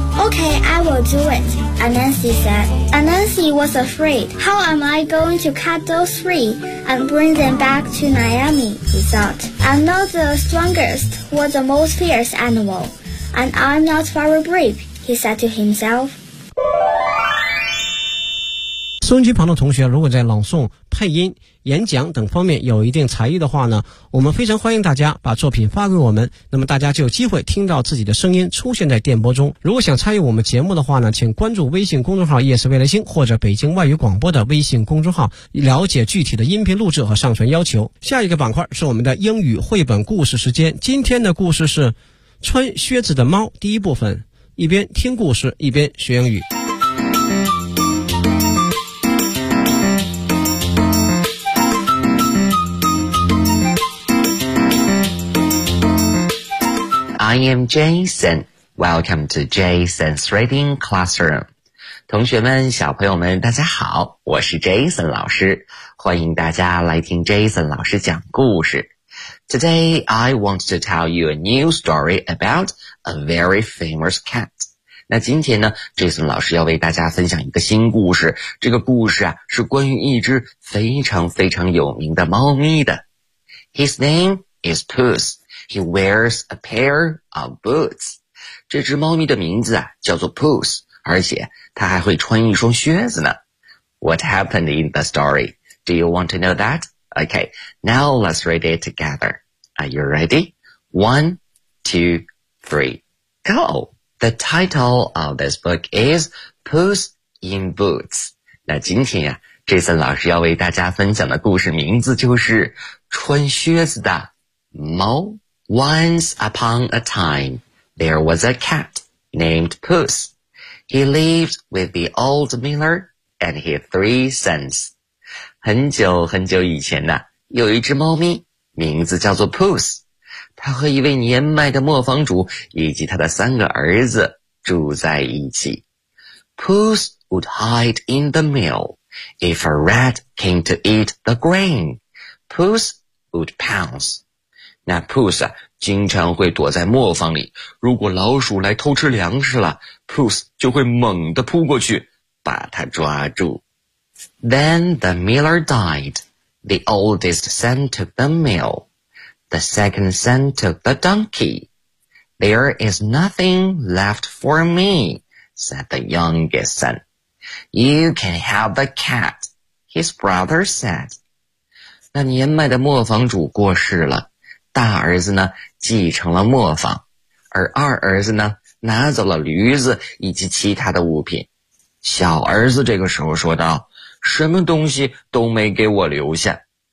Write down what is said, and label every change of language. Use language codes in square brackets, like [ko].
[en] Okay, I will do it, Anansi said. Anansi was afraid. How am I going to cut those three and bring them back to Naomi, he thought. I'm not the strongest or the most fierce animal, and I'm not very brave, he said to himself. [zh] 收音机旁的同学，如果在朗诵、配音、演讲等方面有一定才艺的话呢，我们非常欢迎大家把作品发给我们，那么大家就有机会听到自己的声音出现在电波中。如果想参与我们节目的话呢，请关注微信公众号夜色未来星或者北京外语广播的微信公众号，了解具体的音频录制和上传要求。下一个板块是我们的英语绘本故事时间，今天的故事是穿靴子的猫，第一部分，一边听故事一边学英语。 [en] I am Jason. Welcome to Jason's Reading Classroom. [zh] 同学们，小朋友们，大家好，我是 Jason 老师，欢迎大家来听 Jason 老师讲故事。 [en] Today, I want to tell you a new story about a very famous cat. [zh] 那今天呢 ,Jason 老师要为大家分享一个新故事。这个故事啊，是关于一只非常非常有名的猫咪的。 [en] His name is Puss. He wears a pair of boots. [zh] 这只猫咪的名字啊叫做 Puss, 而且它还会穿一双靴子呢。 [en] What happened in the story? Do you want to know that? Okay, now let's read it together. Are you ready? One, two, three, go! The title of this book is Puss in Boots. [zh] 那今天呀、啊、Jason 老师要为大家分享的故事名字就是穿靴子的猫。 [en] Once upon a time, there was a cat named Puss. He lived with the old miller and his three sons. [zh] 很久很久以前呢、啊、有一只猫咪名字叫做 Puss。他和一位年迈的磨坊主以及他的三个儿子住在一起。 [en] Puss would hide in the mill. If a rat came to eat the grain, Puss would pounce. [zh] 那 Puss、啊、经常会躲在磨坊里，如果老鼠来偷吃粮食了， Puss 就会猛地扑过去把它抓住。 [en] Then the miller died. The oldest son took the mill. The second son took the donkey. There is nothing left for me, said the youngest son. You can have the cat, his brother said. [zh] 那年迈的磨坊主过世了，大儿子呢继承了磨坊，而二儿子呢拿走了驴子以及其他的物品。小儿子这个时候说道，什么东西都没给我留下。